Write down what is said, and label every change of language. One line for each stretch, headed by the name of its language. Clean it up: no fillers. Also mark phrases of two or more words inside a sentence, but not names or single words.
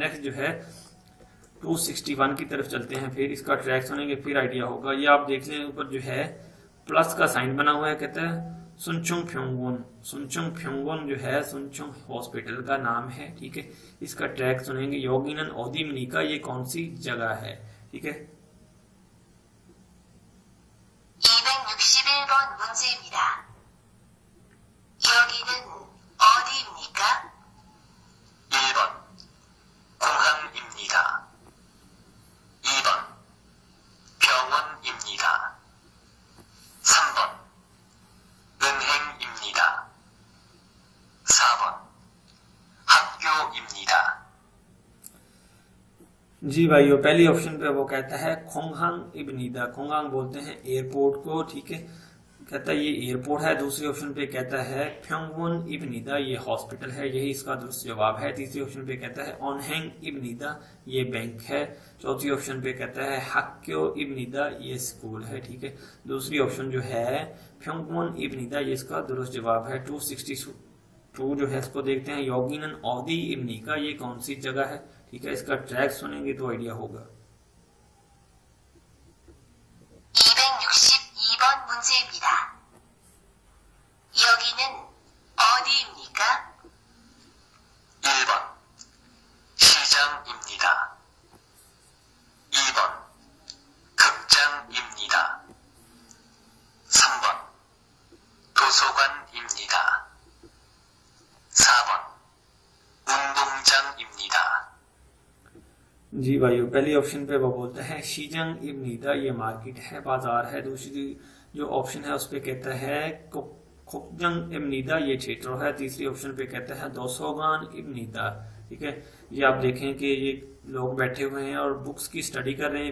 Hindi: नेक्स्ट जो है 261 की तरफ चलते हैं, फिर इसका ट्रैक सुनेंगे फिर आइडिया होगा। ये आप देख लें ऊपर जो है प्लस का साइन बना हुआ है, कहता है सुनचुंग फ्योंगोन। सुनचुंग फ्योंगोन जो है सुनचुंग हॉस्पिटल का नाम है, ठीक है। इसका ट्रैक सुनेंगे।
Korean: 여기는 어딥니까,
Hindi: ये कौन सी जगह है? ठीक है,
Korean: 261번 문제입니다. 여기는 어디입니까? 1번 공항입니다. 2번 병원입니다. 3번 은행입니다. 4번 학교입니다.
Hindi: जी भाइयों, पहली ऑप्शन पे वो कहता है
Korean: 공항입니다,
Hindi: खोंगहांग बोलते हैं एयरपोर्ट को, ठीक है, कहता है ये एयरपोर्ट है। दूसरी ऑप्शन पे कहता है
Korean: 병원입니다,
Hindi: ये हॉस्पिटल है, यही इसका दुरुस्त जवाब है। तीसरी ऑप्शन पे कहता है
Korean: 은행입니다,
Hindi: ये बैंक है। चौथी ऑप्शन पे कहता है
Korean: 학교입니다,
Hindi: ये स्कूल है, ठीक है। दूसरी ऑप्शन जो है
Korean: 병원입니다,
Hindi: ये इसका दुरुस्त जवाब है। 262 जो है इसको देखते हैं।
Korean: 여기는 어디입니까,
Hindi: ये कौन सी जगह है? ठीक है, इसका ट्रैक सुनेंगे तो आइडिया होगा।
Korean: 262번 문제입니다. 여기는 어디입니까? 1번 시장입니다. 2번 극장입니다. 3번 도서관입니다. 4번 운동장입니다.
Hindi: जी भाइयों, पहली ऑप्शन पे वो बोलता है
Korean: 시장입니다,
Hindi: ये मार्केट है, बाजार है। दूसरी जो ऑप्शन है उस पे कहता है
Korean: 극장입니다,
Hindi: ये थिएटर है। तीसरी ऑप्शन पे कहता है
Korean: 도서관입니다,
Hindi: ठीक है। ये आप देखें कि ये लोग बैठे हुए हैं और बुक्स की स्टडी कर रहे हैं।